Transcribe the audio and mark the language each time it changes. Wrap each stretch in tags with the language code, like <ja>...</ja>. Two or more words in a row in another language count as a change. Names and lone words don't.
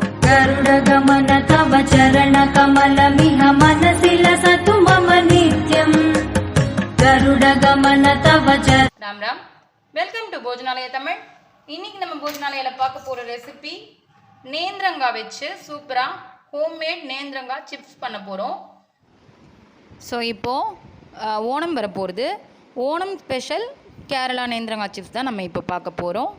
<sa>गरुडगमन तव चरणकमलमिह मनसि लसतु मम नित्यम् गरुडगमन तव</sa> <ta>राम राम</ta> <en>welcome to</en> <ta>भोजनालय तमिल இன்னைக்கு நம்ம போஜனாலயில பார்க்க போற ரெசிபி நேந்திரங்காய் வச்சு சூப்பரா ஹோம்மேட் நேந்திரங்காய் சிப்ஸ் பண்ண போறோம். ஸோ இப்போ ஓணம் வர போகிறது. ஓணம் ஸ்பெஷல் கேரளா நேந்திரங்காய் சிப்ஸ் தான் நம்ம இப்போ பார்க்க போகிறோம்.</ta>